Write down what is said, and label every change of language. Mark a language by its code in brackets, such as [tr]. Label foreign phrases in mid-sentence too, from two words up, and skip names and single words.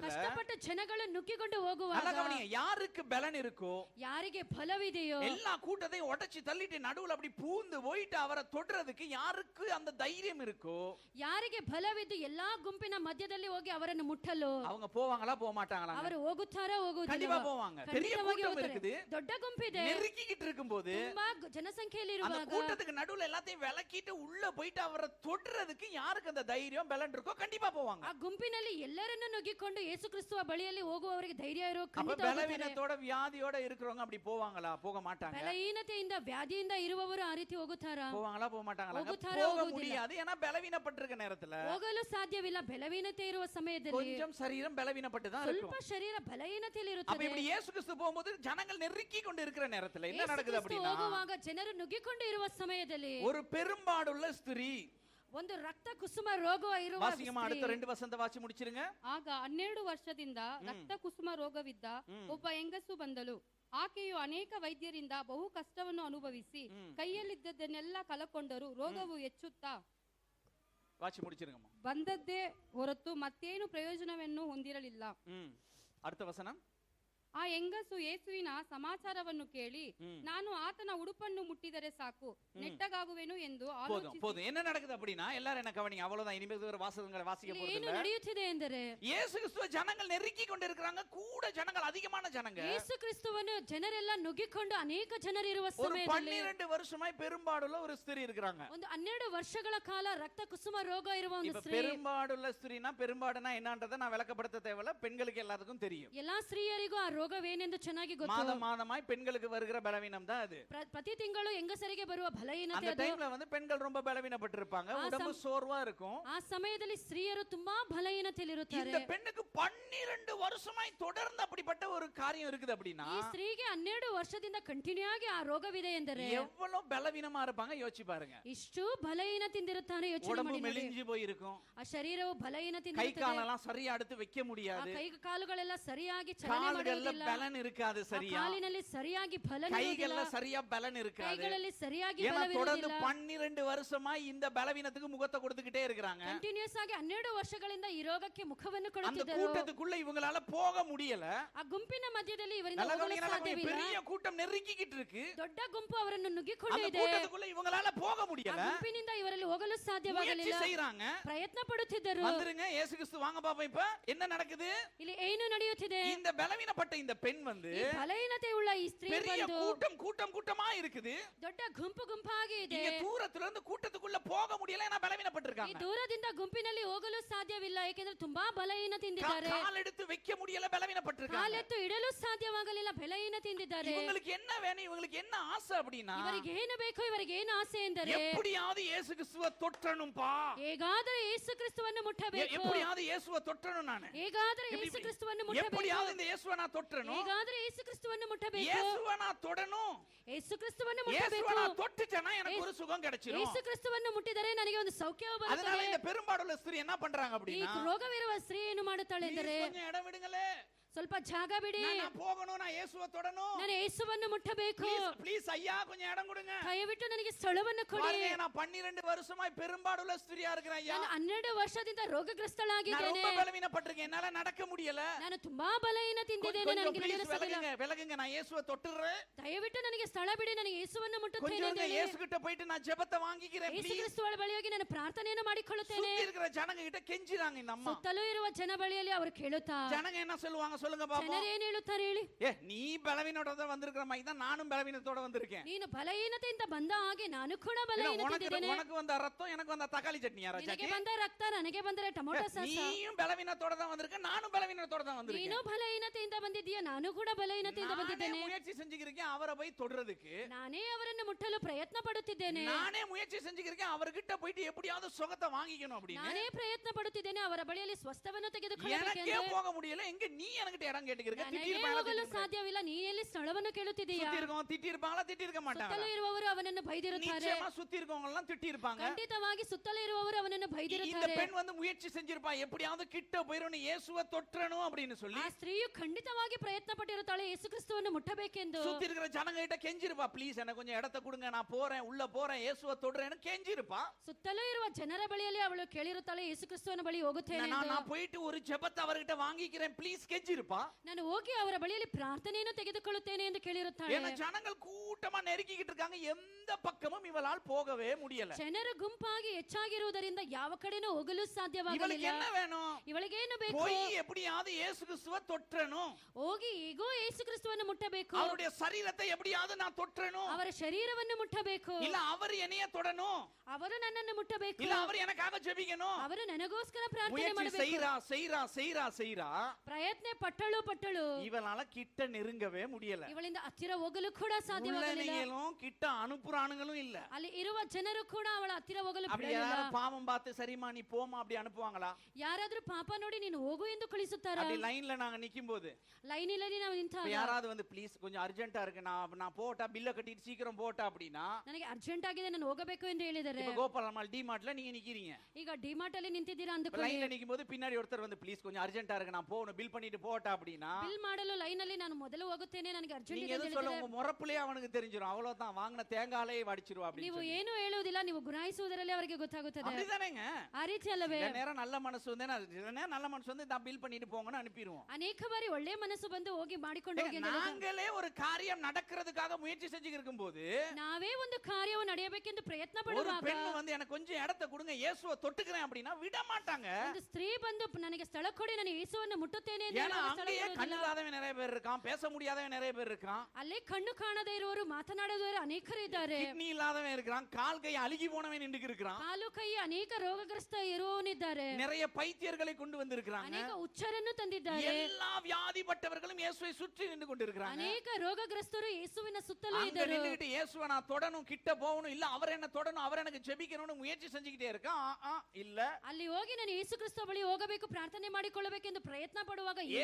[kn] ಕಷ್ಟಪಟ್ಟು ಜನಗಳು ನುಗ್ಗಿಕೊಂಡು [ta] நல்லா [kn] ಹೋಗುವಾಗ [ta] கவனிங்க, யாருக்கு பலன் இருக்கோ [kn] ಯಾರಿಗೆ ಫಲವಿದೆಯೋ [ta] எல்லா கூட்டத்தையும் உடைச்சு தள்ளிட்டு நடுவுல அப்படி பூந்து போயிட்டு அவரை தொடுறதுக்கு யாருக்கு அந்த தைரியம் இருக்கோ, [kn] ಯಾರಿಗೆ ಫಲವಿದ್ದು ಎಲ್ಲಾ ಗುಂಪಿನ ಮಧ್ಯದಲ್ಲಿ ಹೋಗಿ ಅವರನ್ನು ಮುಟ್ಟಲು [ta] அவங்க போவாங்களா போக மாட்டாங்களா? [kn] ಅವರು ಹೋಗುತ್ತಾರಾ ಹೋಗುವುದಿಲ್ಲ? [ta] கண்டிப்பா போவாங்க. பெரிய [kn] ಖಂಡಿತವಾಗಿ [ta] கூட்டம் [kn] ಹೋಗುತ್ತಾರೆ. [ta] இருக்குது, [kn] ದೊಡ್ಡ ಗುಂಪಿದೆ, [ta] நெருக்கிக்கிட்டு இருக்கும்போது [kn] ತುಂಬಾ ಜನಸಂಖ್ಯೆಯಲ್ಲಿ [ta] அந்த [kn] ಇರುವಾಗ [ta] கூட்டத்துக்கு நடுவுல எல்லாத்தையும் விலக்கிட்டு உள்ள போயிட்டு அவரை தொடுறதுக்கு யாருக்கு அந்த தைரியம் பலன் இருக்கோ கண்டிப்பா போவாங்க. [kn] ಆ ಗುಂಪಿನಲ್ಲಿ ಎಲ್ಲರನ್ನು ನುಗ್ಗಿಕೊಂಡು ಯೇಸು ಕ್ರಿಸ್ತುವ ಬಳಿಯಲ್ಲಿ ಹೋಗುವವರಿಗೆ ಧೈರ್ಯ ಇರೋ [ta] அப்ப [kn] ಖಂಡಿತ ಹೋಗುತ್ತಾರೆ. [ta] பலவீனத்தோட வியாதியோட இருக்கிறவங்க அப்படி போவாங்களா? போக மாட்டாங்க. [kn] ಬಲಹೀನತೆಯಿಂದ ವ್ಯಾಧಿಯಿಂದ ಇರುವವರು ಆ ರೀತಿ ಹೋಗುತ್ತಾರಾ? [ta] போவாங்களா போக மாட்டாங்களா? [kn] ಹೋಗುತ್ತಾರೆ, [ta] போக [kn] ಹೋಗುವುದಿಲ್ಲ. [ta] முடியாது, ஏன்னா பலவீனப்பட்டிருக்க நேரத்துல [kn] ಹೋಗಲು ಸಾಧ್ಯವಿಲ್ಲ. ಬಲಹೀನತೆ ಇರುವ ಸಮಯದಲ್ಲಿ [ta] கொஞ்சம் சரீரம் பலவீனப்பட்டு தான் [kn] ಸ್ವಲ್ಪ [ta] இருக்கும். [kn] ಶರೀರ ಬಲಹೀನತೆಯಲ್ಲಿ [ta] அப்ப [kn] ಇರುತ್ತದೆ. [ta] இப்படி இயேசு கிறிஸ்து போகும்போது ஜனங்கள் நெருக்கி கொண்டு இருக்கிற நேரத்துல என்ன [kn] ಯೇಸು [ta] நடக்குது [kn] ಕ್ರಿಸ್ತು [ta] அப்படின்னா, [kn] ಹೋಗುವಾಗ ಜನರು ನುಗ್ಗಿಕೊಂಡು ಇರುವ ಸಮಯದಲ್ಲಿ [ta] ஒரு பெரும்பாடுள்ள ஸ்திரீ, [kn] ಒಂದು ರಕ್ತ ಕುಸುಮ ರೋಗ ಇರುವ [ta] வாசிங்கம்மா அடுத்த 2 வசனத்தை வாசி முடிச்சிருங்க. [kn] ಆಗ 12 ವರ್ಷದಿಂದ ರಕ್ತ ಕುಸುಮ ರೋಗವಿದ್ದ ಒಬ್ಬ ಹೆಂಗಸು ಬಂದಳು. ಆಕೆಯು ಅನೇಕ ವೈದ್ಯರಿಂದ ಬಹು ಕಷ್ಟವನ್ನು ಅನುಭವಿಸಿ ಕೈಯಲ್ಲಿದ್ದದನ್ನೆಲ್ಲ ಕಳಕೊಂಡರು. ರೋಗವು ಹೆಚ್ಚುತ್ತಾ [ta] வாசி முடிச்சிருங்கம்மா. [kn] ಬಂದದ್ದೇ ಹೊರತು ಮತ್ತೇನು ಪ್ರಯೋಜನವನ್ನು ಹೊಂದಿರಲಿಲ್ಲ. [ta] அடுத்த வசனம். [kn] ಆ ಹೆಂಗಸು ಯೇಸುವಿನ ಸಮಾಚಾರವನ್ನು ಕೇಳಿ ನಾನು ಆತನ ಉಡುಪನ್ನು ಮುಟ್ಟಿದರೆ ಸಾಕು ನೆಟ್ಟಗಾಗುವೆನು ಎಂದು [ta] போதும் போதும். என்ன நடக்குது அப்படின்னா, எல்லாரும் என்ன கவனிங்க, அவ்வளவுதான். இனிமேல் வேற வாசகங்களை வாசிக்க [kn] ಏನು [ta] போறதில்ல. [kn] ನಡೆಯುತ್ತಿದೆ ಎಂದರೆ [ta] இயேசு கிறிஸ்துவ ஜனங்கள் நெருக்கி கொண்டு இருக்கிறாங்க, கூட ஜனங்கள் அதிகமான ஜனங்க. [kn] ಯೇಸು ಕ್ರಿಸ್ತುವನ್ನು ಜನರೆಲ್ಲ ನುಗ್ಗಿಕೊಂಡು ಅನೇಕ ಜನರಿರುವ [ta] ஒரு [kn] ಸಮಯದಲ್ಲಿ [ta] 12 வருஷமாய் பெரும்பாடுள்ள ஒரு ஸ்திரீ இருக்கிறாங்க. [kn] ಒಂದು 12 ವರ್ಷಗಳ ಕಾಲ ರಕ್ತ ಕುಸುಮ ರೋಗ ಇರುವ ಒಂದು [ta] இப்ப [kn] ಸ್ತ್ರೀ. [ta] பெரும்பாடுள்ள ஸ்திரீனா பெரும்பாடுனா என்னன்றதை நான் விளக்கப்படுத்த தேவையில்ல, பெண்களுக்கு எல்லாத்துக்கும் தெரியும். [kn] ಎಲ್ಲಾ ಸ್ತ್ರೀಯರಿಗೂ ಆ ರೋಗ ರೋಗವೇನೆಂದು ಚೆನ್ನಾಗಿ ಗೊತ್ತು. [ta] மாதம் மாதமாய் பெண்களுக்கு வருகிற பலவீனம் தான் அது. [kn] ಪ್ರತಿ ತಿಂಗಳು ಹೆಂಗಸರಿಗೆ ಬರುವ ಬಲಹೀನತೆ [ta] அந்த [kn] ಅದು. [ta] டைம்ல வந்து பெண்கள் ரொம்ப பலவீனப்பட்டிருப்பாங்க, உடம்பு சோர்வா இருக்கும். [kn] ಆ ಸಮಯದಲ್ಲಿ ಸ್ತ್ರೀಯರು ತುಂಬಾ ಬಲಹೀನತೆಯಲ್ಲಿರುತ್ತಾರೆ. [ta] இந்த பெண்ணுக்கு 12 வருஷமாய் தொடர்ந்து அப்படிப்பட்ட ஒரு காரியம் இருக்குது அப்படின்னா [kn] ಈ ಸ್ತ್ರೀಗೆ 12 ವರ್ಷದಿಂದ ಕಂಟಿನ್ಯೂ ಆಗಿ ಆ ರೋಗವಿದೆ ಎಂದರೆ [ta] எவ்வளவு பலவீனமா இருப்பாங்க யோசிச்சு பாருங்க. [kn] ಇಷ್ಟು ಬಲಹೀನತೆಯಿಂದಿರುತ್ತಾರೆ. ಯೋಚನೆ [ta] உடம்பு [kn] ಮಾಡಿ ನೋಡಿ. [ta] மெலிஞ்சு போயிருக்கும், [kn] ಆ ಶರೀರವು [ta] கை [kn] ಬಲಹೀನತೆಯಿಂದಿರುತ್ತದೆ. [ta] காலெல்லாம் சரியா எடுத்து வைக்க [kn] ಆ [ta] முடியாது, [kn] ಕೈ ಕಾಲುಗಳೆಲ್ಲ ಸರಿಯಾಗಿ ಚಲನೆ [ta] கால்கள்ல [kn] ಮಾಡುವುದಿಲ್ಲ. [ta] பலன் இருக்காது [kn] ಆ [ta] சரியா, [kn] ಕಾಲಿನಲ್ಲಿ ಸರಿಯಾಗಿ ಬಲ [ta] கைகள்ல சரியா பலன் இருக்காது. [kn] ಕೈಗಳಲ್ಲಿ ಸರಿಯಾಗಿ [ta] ஏன்னா தொடர்ந்து [kn] ಬಲವಿರುವುದಿಲ್ಲ. [ta] 12 வருஷமா இந்த பலவீனத்துக்கு முகத்தை கொடுத்துக்கிட்டே இருக்கிறாங்க. [kn] ಕಂಟಿನ್ಯೂಸ್ ಆಗಿ 12 ವರ್ಷಗಳಿಂದ ಈ ರೋಗಕ್ಕೆ ಮುಖವನ್ನು [ta] அந்த [kn] ಕೊಡುತ್ತಿದ್ದರು. [ta] கூட்டத்துக்குள்ள இவங்களால போக முடியல. [kn] ಆ ಗುಂಪಿನ ಮಧ್ಯದಲ್ಲಿ ಇವರಿಂದ [ta] நல்ல [kn] ಹೋಗಲು [ta] கவனிங்க, நல்ல கவனிங்க. [kn] ಸಾಧ್ಯವಿಲ್ಲ. [ta] பெரிய கூட்டம் நெருக்கிக்கிட்டு இருக்கு, [kn] ದೊಡ್ಡ ಗುಂಪು ಅವರನ್ನು [ta] அந்த [kn] ನುಗ್ಗಿಕೊಂಡಿದೆ. [ta] கூட்டத்துக்குள்ள இவங்களால போக [kn] ಆ [ta] முடியல. [kn] ಗುಂಪಿನಿಂದ ಇವರಲ್ಲಿ ಹೋಗಲು [ta] முயற்சி [kn] ಸಾಧ್ಯವಾಗಲಿಲ್ಲ. [ta] செய்றாங்க, [kn] ಪ್ರಯತ್ನ ಪಡುತ್ತಿದ್ದರು. [ta] வந்துருங்க இயேசு கிறிஸ்து வாங்க பாப்போம். இப்ப என்ன நடக்குது? [kn] ಇಲ್ಲಿ ಏನು ನಡೆಯುತ್ತಿದೆ? [ta] இந்த பலவீனப்பட்ட இந்த பெண் வந்து [kn] ಈ ಬಲಹೀನತೆ ಉಳ್ಳ ಈ ಸ್ತ್ರೀ [ta] பெரிய [kn] ಬಂದು [ta] கூட்டமா இருக்குது. [kn] ದೊಡ್ಡ ಗುಂಪಾಗಿ ಇದೆ. [ta] இங்க தூரத்துல இருந்து கூட்டத்துக்குள்ள போக முடியல, ஏன்னா [kn] ಈ [ta] பலவீனப்பட்டிருக்காங்க. [kn] ದೂರದಿಂದ ಗುಂಪಿನಲ್ಲಿ ಹೋಗಲು ಸಾಧ್ಯವಿಲ್ಲ, ಏಕೆಂದರೆ ತುಂಬಾ ಬಲಹೀನತೆಯಿಂದಿದ್ದಾರೆ. [ta] கால் எடுத்து வைக்க முடியல, பலவீனப்பட்டிருக்காங்க. [kn] ಕಾಲೆತ್ತು ಇಡಲು ಸಾಧ್ಯವಾಗಲಿಲ್ಲ, ಬಲಹೀನತೆಯಿಂದಿದ್ದಾರೆ. [ta] இவங்களுக்கு என்ன வேணும், இவங்களுக்கு என்ன ஆசை அப்படின்னா [kn] ಇವರಿಗೆ ಏನು ಬೇಕು, ಇವರಿಗೆ ಏನು ಆಸೆ ಎಂದರೆ [ta] எப்படியாவது இயேசு கிறிஸ்துவை தொற்றணும்பா, [kn] ಹೇಗಾದರೂ ಯೇಸು ಕ್ರಿಸ್ತವನ್ನು ಮುಟ್ಟಬೇಕು. [ta] எப்படியாவது இயேசுவை தொற்றணும், நானு [kn] ಹೇಗಾದರೂ ಯೇಸು ಕ್ರಿಸ್ತವನ್ನು ಮುಟ್ಟಬೇಕು. [ta] எப்படியாவது இந்த இயேசுவை நான் தொற்றணும், [kn] ಹೇಗಾದರೂ ಯೇಸು ಕ್ರಿಸ್ತವನ್ನು ಮುಟ್ಟಬೇಕು. [ta] இயேசுவை நான் தொடணும், [kn] ಯೇಸು ಕ್ರಿಸ್ತವನ್ನು [ta] இயேசுவை [kn] ಮುಟ್ಟಬೇಕು. [ta] நான் தொட்டுச்சேன்னா எனக்கு ஒரு சுகம் கிடைச்சிரும். [kn] ಯೇಸು ಕ್ರಿಸ್ತವನ್ನು ಮುಟ್ಟಿದರೆ ನನಗೆ ಒಂದು ಸೌಖ್ಯವು [ta] அதனால [kn] ಬರುತ್ತದೆ. [ta] இந்த பெரும்பாடுள்ள ஸ்திரீ என்ன பண்றாங்க [kn] ಈ [ta] அப்படின்னா, [kn] ರೋಗವಿರುವ ಸ್ತ್ರೀ ಏನು ಮಾಡುತ್ತಾಳೆ ಎಂದರೆ [ta] "Please, கொஞ்சம் இடம் விடுங்களே, [kn] ಸ್ವಲ್ಪ ಜಾಗ ಬಿಡಿ, [ta] நான் போகணும், நான் இயேசுவை தொடணும், [kn] ನಾನು ಯೇಸುವನ್ನು ಮುಟ್ಟಬೇಕು, [ta] ப்ளீஸ் ஐயா கொஞ்சம் இடம் கொடுங்க." [kn] ದಯವಿಟ್ಟು ನನಗೆ ಸ್ಥಳವನ್ನು ಕೊಡಿ. [ta] பாருங்க, நான் 12 வருஷமாய் பெரும்பாடுள்ள ஸ்திரியா இருக்கிறேன் ஐயா, [kn] ನಾನು 12 ವರ್ಷದಿಂದ [ta] நான் [kn] ರೋಗಗ್ರಸ್ತಳಾಗಿದ್ದೇನೆ. [ta] ரொம்ப பலவீனப்பட்டிருக்கேன், என்னால நடக்க முடியல, [kn] ನಾನು ತುಂಬಾ ಬಲಹೀನತೆಯಿಂದಿದ್ದೇನೆ, [ta] கொஞ்சம் [kn] ನನಗೆ [ta] ப்ளீஸ் [kn] ನಡೆಯಲು ಸಾಧ್ಯವಿಲ್ಲ. [ta] விலகுங்க, நான் இயேசுவை தொட்டுறேன், [kn] ದಯವಿಟ್ಟು ನನಗೆ ಸ್ಥಳ ಬಿಡಿ, ನನಗೆ ಯೇಸುವನ್ನು ಮುಟ್ಟುತ್ತೇನೆ [ta] கொஞ்சம் [kn] ಎಂದು ಹೇಳಿ [ta] இயேசு கிட்ட போயிட்டு நான் ஜெபத்தை வாங்கிக்கிறேன் [kn] ಯೇಸು [ta] ப்ளீஸ். [kn] ಕ್ರಿಸ್ತುವಳ ಬಳಿ ಹೋಗಿ ನಾನು ಪ್ರಾರ್ಥನೆಯನ್ನು ಮಾಡಿಕೊಳ್ಳುತ್ತೇನೆ. [ta] சுத்தி இருக்கிற ஜனங்க கிட்ட கெஞ்சிராங்க இந்த அம்மா. [kn] ಸುತ್ತಲೂ ಇರುವ ಜನ ಬಳಿಯಲ್ಲಿ ಅವರು ಕೇಳುತ್ತಾ [ta] ஜனங்க என்ன சொல்லுவாங்க சொல்லுங்க பாப்போம். [kn] ಜನರು ಏನ್ ಹೇಳುತ್ತಾರೆ ಹೇಳಿ? [ta] நீ பலவீனத்தோட வந்திருக்கிற மாதிரி தான் நானும் பலவீனத்தோட வந்திருக்கேன். [kn] ನೀನು ಬಲಹೀನತೆಯಿಂದ ಬಂದ ಹಾಗೆ ನಾನು ಕೂಡ [ta] இல்ல, [kn] ಬಲಹೀನತೆಯಿದ್ದೇನೆ. [ta] உனக்கு வந்த ரத்தம் எனக்கு வந்த தக்காளி சட்னியா [kn] ನಿನಗೆ [ta] ராஜாக்கு? [kn] ಬಂದ ರಕ್ತ ನನಗೆ ಬಂದರೆ [en] tomato sauce. [ta] நீயும் பலவீனத்தோட தான் வந்திருக்க, நானும் பலவீனத்தோட தான் [kn] ನೀನು [ta] வந்திருக்கேன். [kn] ಬಲಹೀನತೆಯಿಂದ ಬಂದಿದ್ದೀಯ, ನಾನು ಕೂಡ ಬಲಹೀನತೆಯಿಂದ [ta] நானே [kn] ಬಂದಿದ್ದೇನೆ. [ta] முயற்சி செஞ்சுக்கிறேன் அவரை போய் தொடுறதுக்கு, [kn] ನಾನೇ ಅವರನ್ನು ಮುಟ್ಟಲು ಪ್ರಯತ್ನ ಪಡುತ್ತಿದ್ದೇನೆ. [ta] நானே முயற்சி செஞ்சுக்கிறேன் அவர்கிட்ட போயிட்டு எப்படியாவது சுகத்தை வாங்கிக்கணும் அப்படின்னு. [kn] ನಾನೇ ಪ್ರಯತ್ನ ಪಡುತ್ತಿದ್ದೇನೆ ಅವರ ಬಳಿಯಲ್ಲಿ ಸ್ವಸ್ಥವನ್ನು [ta] எனக்கே [kn] ತೆಗೆದುಕೊಳ್ಳಬೇಕೆಂದು. [ta] போக முடியல, எங்க நீ என்கிட்ட இடம் கேட்டுக்கிறீங்க? [kn] ನನಗೆ ಹೋಗಲು ಸಾಧ್ಯವಿಲ್ಲ, ನೀ ಎಲ್ಲಿ ಸ್ಥಳವನ್ನು ಕೇಳುತ್ತಿದ್ದೀಯಾ? [ta] சுத்தி இருக்கவங்க திட்டி இருப்பாங்களா, திட்டி இருக்க மாட்டாங்க? [kn] ಸುತ್ತಲೂ ಇರುವವರು ಅವನನ್ನು ಬೈದಿರುತ್ತಾರೆ. [ta] நிச்சயமா சுத்தி இருக்கவங்க எல்லாம் திட்டி இருப்பாங்க. [kn] ಖಂಡಿತವಾಗಿ ಸುತ್ತಲೂ ಇರುವವರು ಅವನನ್ನು [ta] இந்த [kn] ಬೈದಿರುತ್ತಾರೆ. [ta] பெண் வந்து முயற்சி செஞ்சிருப்பா, எப்படியாவது கிட்ட போயிரணும், இயேசுவை தொற்றணும் அப்படின்னு சொல்லி. [kn] ಆ ಸ್ತ್ರೀಯು ಖಂಡಿತವಾಗಿ ಪ್ರಯತ್ನ ಪಟ್ಟಿರುತ್ತಾಳೆ, ಯೇಸು ಕ್ರಿಸ್ತವನ್ನು ಮುಟ್ಟಬೇಕೆಂದು. [ta] சுத்தி இருக்கிற ஜனங்க கிட்ட கெஞ்சிருப்பா, ப்ளீஸ் எனக்கு கொஞ்சம் இடத்தை கொடுங்க, நான் போறேன், உள்ள போறேன், இயேசுவை தொடுறேன்னு கெஞ்சிருப்பா. [kn] ಸುತ್ತಲೂ ಇರುವ ಜನರ ಬಳಿಯಲ್ಲಿ ಅವಳು ಕೇಳಿರುತ್ತಾಳೆ, ಯೇಸು ಕ್ರಿಸ್ತವನ ಬಳಿ ಹೋಗುತ್ತೇನೆ ಎಂದು. [ta] நான் போயிட்டு ஒரு ஜெபத்தை அவர்கிட்ட வாங்கிக்கிறேன் ப்ளீஸ் கெஞ்சிருப்பா. [kn] ನಾನು ಹೋಗಿ ಅವರ ಬಳಿಯಲ್ಲಿ ಪ್ರಾರ್ಥನೆಯನ್ನು ತೆಗೆದುಕೊಳ್ಳುತ್ತೇನೆ ಎಂದು ಕೇಳಿರುತ್ತಾಳೆ. [ta] ஏன்னா ஜனங்கள் கூட்டமா நெருக்கிக்கிட்டு இருக்காங்க, எந்த பக்கமும் இவளால் போகவே முடியல. [kn] ಜನರು ಗುಂಪಾಗಿ ಹೆಚ್ಚಾಗಿರುವುದರಿಂದ ಯಾವ ಕಡೆನೂ ಹೋಗಲು [ta] இவளுக்கு [kn] ಸಾಧ್ಯವಾಗಲಿಲ್ಲ. [ta] என்ன வேணும்? [kn] ಇವಳಿಗೇನು ಬೇಕು? [ta] போய் எப்படியாவது இயேசு கிறிஸ்துவை தொற்றணும், [kn] ಹೋಗಿ ಹೇಗೋ ಯೇಸು ಕ್ರಿಸ್ತವನ್ನು ಮುಟ್ಟಬೇಕು, [ta] அவருடைய சரீரத்தை எப்படியாவது நான் தொற்றணும், [kn] ಅವರ ಶರೀರವನ್ನು ಮುಟ್ಟಬೇಕು, [ta] இல்ல அவர் என்னைய தொடணும், [kn] ಅವರು ನನ್ನನ್ನು ಮುಟ್ಟಬೇಕು, [ta] இல்ல அவர் எனக்காக ஜெபிக்கணும். [kn] ಅವರು ನನಗೋಸ್ಕರ ಪ್ರಾರ್ಥನೆ [ta] முயற்சி [kn] ಮಾಡಬೇಕು. [ta] செய்றா [kn] ಪ್ರಯತ್ನ ಪಟ್ಟಳು [ta] இவளால கிட்ட நெருங்கவே முடியல. [kn] ಇವಳಿಂದ ಹತ್ತಿರ ಹೋಗಲು ಕೂಡ ಸಾಧ್ಯವಾಗಲಿಲ್ಲ. [ta] உள்ளவங்களும் கிட்ட அனுப்புறானுங்களும் இல்ல. [kn] ಅಲ್ಲಿ ಇರುವ ಜನರು ಕೂಡ ಅವಳ ಹತ್ತಿರ ಹೋಗಲು [ta] அப்படி [kn] ಬಿಡಲಿಲ್ಲ. [ta] யாராவது பாவம் பார்த்து சரிமா நீ போமா அப்படி அனுப்புவாங்களா? [kn] ಯಾರಾದ್ರೂ ಪಾಪ ನೋಡಿ ನೀನು ಹೋಗು ಎಂದು ಕಳಿಸುತ್ತಾರಾ? [ta] அப்படி லைன்ல நாங்க நிக்கும்போது [kn] ಲೈನಿನಲ್ಲಿ ನಾವು ನಿಂತಾಗ [ta] யாராவது வந்து ப்ளீஸ் கொஞ்சம் அர்ஜென்ட்டா இருக்கு, நான் போட்டா பில்ல கட்டிட்டு சீக்கிரம் போட்டா அப்படின்னா, [kn] ನನಗೆ ಅರ್ಜೆಂಟ್ ಆಗಿದೆ ನಾನು ಹೋಗಬೇಕು ಎಂದು ಹೇಳಿದರೆ, [ta] இப்ப கோபாலம்மாள் டி-மார்ட்ல நீங்க நிக்கிறீங்க, [kn] ಈಗ ಡಿಮಾರ್ಟ್ ಅಲ್ಲಿ ನಿಂತಿದ್ದೀರಾ ಅಂದುಕೊಳ್ಳಿ. [ta] லைன்ல நிக்கும்போது பின்னாடி ஒருத்தர் வந்து ப்ளீஸ் கொஞ்சம் அர்ஜென்ட்டா இருக்கு நான் போகணும் பில் பண்ணிட்டு போட்டா அப்படின்னா, [kn] ಬಿಲ್ ಮಾಡಲು ಲೈನ್ ಅಲ್ಲಿ ನಾನು ಮೊದಲು ಹೋಗುತ್ತೇನೆ, ನನಗೆ ಅರ್ಜೆಂಟ್ [ta] நீங்க [kn] ಇದೆ [ta] எது [kn] ಎಂದು [ta] சொல்ல [kn] ಹೇಳಿದರೆ, [ta] உங்க முறப்புலயே அவனுக்கு தெரிஞ்சிரும், அவ்வளவுதான் வாங்கின தேங்காலே வடிச்சிருவா அப்படின்னு [kn] ನೀವು [ta] சொல்லி. [kn] ಏನು ಹೇಳುವುದಿಲ್ಲ, ನೀವು ಗುರಾಯಿಸುವುದರಲ್ಲಿ ಅವರಿಗೆ ಗೊತ್ತಾಗುತ್ತದೆ. [ta] அப்படிதானேங்க? [kn] ಆ ರೀತಿ ಅಲ್ಲವೇ? [ta] சில நேரம் நல்ல மனசு வந்து சில நேரம் நல்ல மனசு வந்து நான் பில் பண்ணிட்டு போங்கன்னு அனுப்பிடுவோம். [kn] ಅನೇಕ ಬಾರಿ ಒಳ್ಳೆ ಮನಸ್ಸು ಬಂದು ಹೋಗಿ ಮಾಡಿಕೊಂಡು ಹೋಗಿ ಎಂದು ಹೇಳುತ್ತಾರೆ. [ta] நாங்களே ஒரு காரியம் நடக்கிறதுக்காக முயற்சி செஞ்சு இருக்கும்போது [kn] ನಾವೇ ಒಂದು ಕಾರ್ಯವು ನಡೆಯಬೇಕೆಂದು ಪ್ರಯತ್ನ [ta] ஒரு [kn] ಪಡುವಾಗ [ta] பெண் வந்து எனக்கு கொஞ்சம் இடத்தை கொடுங்க இயேசுவை தொட்டுக்கிறேன் அப்படின்னா விட மாட்டாங்க. [kn] ಒಂದು ಸ್ತ್ರೀ ಬಂದು ನನಗೆ ಸ್ಥಳ ಕೊಡಿ, ನಾನು ಯೇಸುವನ್ನು ಮುಟ್ಟುತ್ತೇನೆ ಎಂದು [ta] ஏன்னா [kn] ಸ್ಥಳ [ta] அங்கேயே [kn] ಕೊಡುವುದಿಲ್ಲ. [ta] கண்ணில்லாதவன் நிறைய பேர் இருக்கான், பேச முடியாதவன் நிறைய பேர் இருக்கான், [kn] ಅಲ್ಲೇ ಕಣ್ಣು ಕಾಣದೇ ಇರುವವರು ಮಾತನಾಡದವರು ಅನೇಕರು ಇದ್ದಾರೆ. [ta] கிட்னி இல்லாதவன் இருக்கிறான், கால் கை அழுகி போனவன் நின்னுக்கு இருக்கிறான், [kn] ಕಾಲು ಕೈ ಅನೇಕ ರೋಗಗ್ರಸ್ತ ಇರುವವನಿದ್ದಾರೆ. [ta] நிறைய பைத்தியர்களை கொண்டு வந்திருக்கிறாங்க. [kn] ಅನೇಕ ಹುಚ್ಚರನ್ನು ತಂದಿದ್ದಾರೆ. [ta] எல்லா வியாதிப்பட்டவர்களும் இயேசுவை சுற்றி நின்று கொண்டிருக்கிறாங்க. [kn] ಅನೇಕ ರೋಗಗ್ರಸ್ತರು ಯೇಸುವಿನ ಸುತ್ತಲೂ [ta] அங்க [kn] ಇದ್ದರು. [ta] நின்னுகிட்டு இயேசுவை நான் தொடணும், கிட்ட போகணும், இல்ல அவர் என்ன தொடணும், அவர் எனக்கு ஜெபிக்கணும்னு முயற்சி செஞ்சுக்கிட்டே இருக்கான். இல்ல [kn] ಅಲ್ಲಿ ಹೋಗಿ ನಾನು ಯೇಸು ಕ್ರಿಸ್ತ ಬಳಿ ಹೋಗಬೇಕು, ಪ್ರಾರ್ಥನೆ ಮಾಡಿಕೊಳ್ಳಬೇಕೆಂದು ಪ್ರಯತ್ನ ಪಡುವಾಗ ಏನೂ